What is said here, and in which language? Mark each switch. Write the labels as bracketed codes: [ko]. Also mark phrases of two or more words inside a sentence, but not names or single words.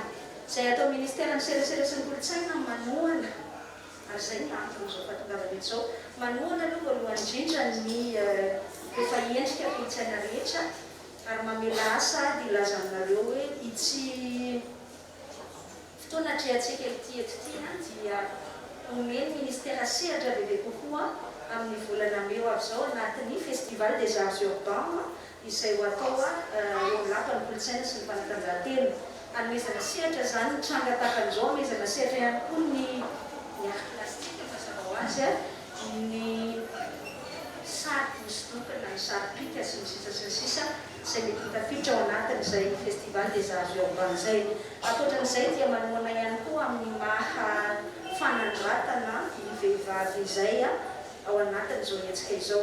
[mg] Izay atao ministera ny serasera sy ny kolontsaina manohana ary izay ny antony izao fahatongavana izao manohana aloha voalohany indrindra ny efa endrika kolontsaina rehetra ary mamela asa dia ilaza aminareo hoe itsy fotoana atrehantsika ety dia omeny ministera sehatra bebe kokoa amin'ny volana May avy izao anatin'ny [fr] festival des arts urbains [mg] izay ho atao eo lapan'ny kolontsaina sy ny fanatanjahantena. Anomezana sehatra izany ny tranga takan'izao, anomezana sehatra ihany koa ny [fr] art plastique [mg] mazava ho azy ny sary hosodoko na ny sary pika sy ny sisa izay mety hitafiditra ao anatin'izay [fr] festival des arts urbains [mg] izay. Ankoatran'izay dia manohana ihany koa amin'ny maha fanandratana ny vehivavy izay ao anatin'izao hetsika izao.